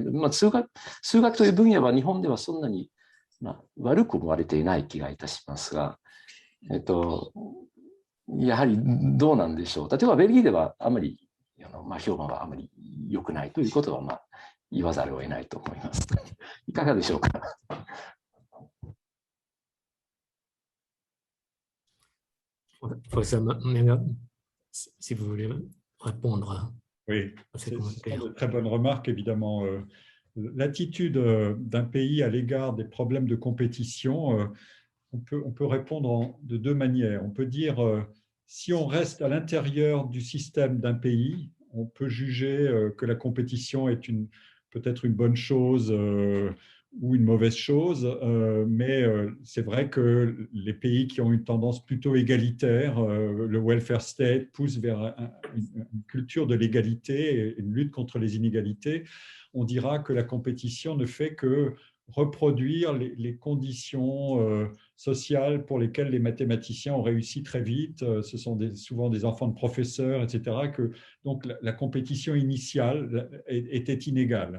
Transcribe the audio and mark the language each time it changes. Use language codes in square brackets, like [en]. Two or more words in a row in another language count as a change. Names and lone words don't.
[ja] 数学という分野は日本ではそんなに悪く思われていない気がいたしますが、やはりどうなんでしょう。例えばベルギーではあまり評判はあまり良くないということは言わざるを得ないと思います。いかがでしょうか。 [fr] Professeur Menga, si vous voulez répondre Oui, à ces c'est commentaires. une très bonne remarque, évidemment. L'attitude d'un pays à l'égard des problèmes de compétition, on peut répondre de deux manières. On peut dire, si on reste à l'intérieur du système d'un pays, on peut juger que la compétition est peut-être une bonne chose ou une mauvaise chose, mais c'est vrai que les pays qui ont une tendance plutôt égalitaire, le [en] welfare state [fr] pousse vers une culture de l'égalité et une lutte contre les inégalités. On dira que la compétition ne fait que reproduire les conditions sociales pour lesquelles les mathématiciens ont réussi très vite. Ce sont souvent des enfants de professeurs, etc. Donc la compétition initiale était inégale.